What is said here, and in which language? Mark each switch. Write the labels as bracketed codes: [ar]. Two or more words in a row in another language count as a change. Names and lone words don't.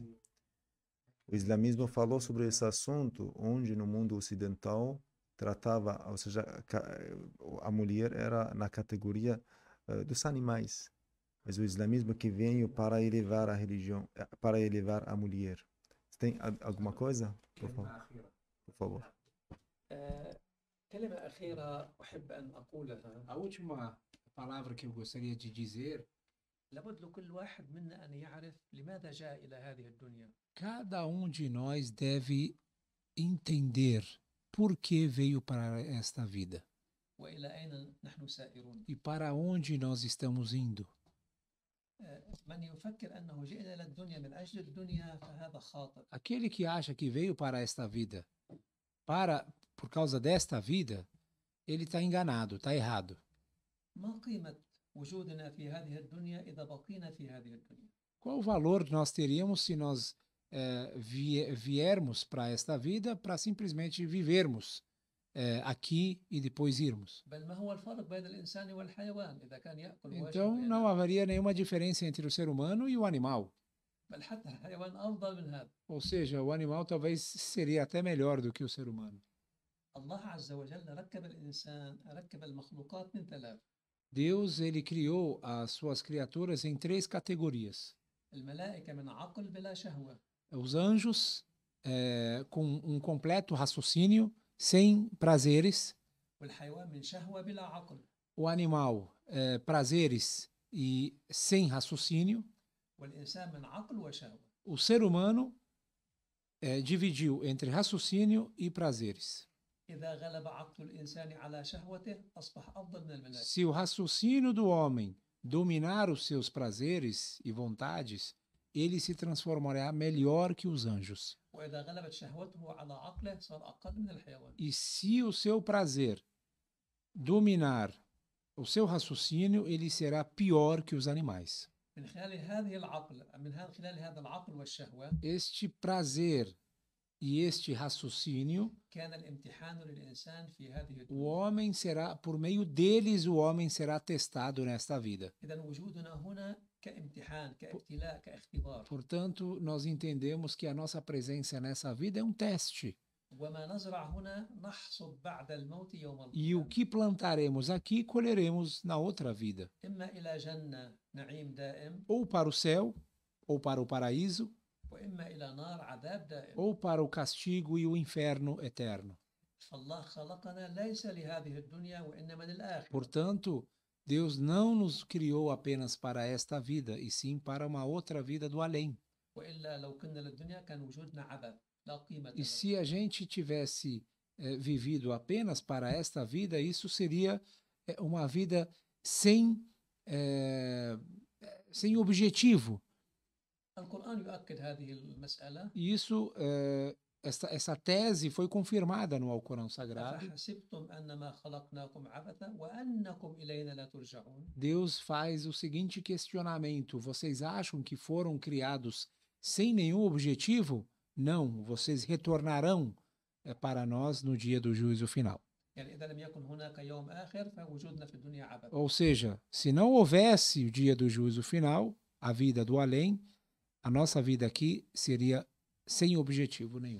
[pt] O islamismo falou sobre esse assunto, onde no mundo ocidental tratava, ou seja, a mulher era na categoria dos animais. Mas o islamismo que veio para elevar a religião, para elevar a mulher. Tem alguma coisa? Por favor. [ar] كلمة أخيرة أحب أن أقولها. [pt] A última palavra que eu gostaria de dizer: [ar] لابد لكل واحد منا أن يعرف لماذا جاء إلى هذه الدنيا. [pt] cada de nós deve entender por que veio para esta vida [ar] وإلى أين نحن سائرون. [pt] e para onde nós estamos indo. [ar] من يفكر أنه جئنا إلى الدنيا من أجل الدنيا فهذا خاطئ. [pt] Aquele que acha que veio para esta vida por causa desta vida, ele está enganado, está errado. [ar] ما قيمة وجودنا في هذه الدنيا إذا بقينا في هذه الدنيا. [pt] Qual o valor nós teríamos se nós viermos para esta vida para simplesmente vivermos aqui e depois irmos? [ar] بل ما هو الفرق بين الإنسان والحيوان إذا كان يأكل [pt] Então não haveria nenhuma diferença entre o ser humano e o animal. [ar] بل حتى الحيوان أفضل من هذا. [pt] Ou seja, o animal talvez seria até melhor do que o ser humano. [ar] الله عز وجل ركب المخلوقات من ثلاث. [pt] Deus, ele criou as suas criaturas em três categorias. [ar] الملائكة من عقل بلا شهوة. [pt] Os anjos com um completo raciocínio, sem prazeres. [ar] والحيوان من شهوة بلا عقل. [pt] O animal, prazeres e sem raciocínio. [ar] والإنسان من عقل وشهوة. [pt] O ser humano dividiu entre raciocínio e prazeres. [ar] إذا غلب عقل الإنسان على شهوته أصبح أفضل من الملائكة. [pt] Se o raciocínio do homem dominar os seus prazeres e vontades, ele se transformará melhor que os anjos. [ar] وإذا غلبت شهوته على عقله صار أقل من الحيوان. [pt] E se o seu prazer dominar o seu raciocínio, ele será pior que os animais. [ar] من خلال هذا العقل والشهوة. [pt] Este prazer e este raciocínio, [ar] كان الامتحان للإنسان في هذه [pt] o homem será, por meio deles, o homem será testado nesta vida. [ar] إذن وجودنا هنا كامتحان كابتلاء كاختبار. [pt] Portanto, nós entendemos que a nossa presença nessa vida é um teste. [ar] وما نزرع هنا نحصد بعد الموت يوم القيامة. [pt] E o que plantaremos aqui, colheremos na outra vida. [ar] إما إلى جنة نعيم دائم. [pt] Ou para o céu, ou para o paraíso. [ar] وإما إلى نار عذاب دائم. [pt] Ou para o castigo e o inferno eterno. [ar] فالله خلقنا ليس لهذه الدنيا وإنما للآخرة. [pt] Portanto, Deus não nos criou apenas para esta vida, e sim para uma outra vida do além. [ar] وإلا لو كنا للدنيا كان وجودنا عبث لا قيمة [pt] E [ar] له. [pt] se a gente tivesse vivido apenas para esta vida, isso seria uma vida sem, eh, sem objetivo. [ar] القرآن يؤكد هذه المسألة. [pt] E isso, essa tese foi confirmada no Alcorão Sagrado. [ar] أفحسبتم أنما خلقناكم عبثا وأنكم إلينا لا ترجعون. [pt] Deus faz o seguinte questionamento: vocês acham que foram criados sem nenhum objetivo? Não, vocês retornarão para nós no dia do juízo final. [ar] يعني إذا لم يكن هناك يوم آخر فوجودنا في الدنيا عبث. [pt] Ou seja, se não houvesse o dia do juízo final, a vida do além, a nossa vida aqui seria sem objetivo nenhum.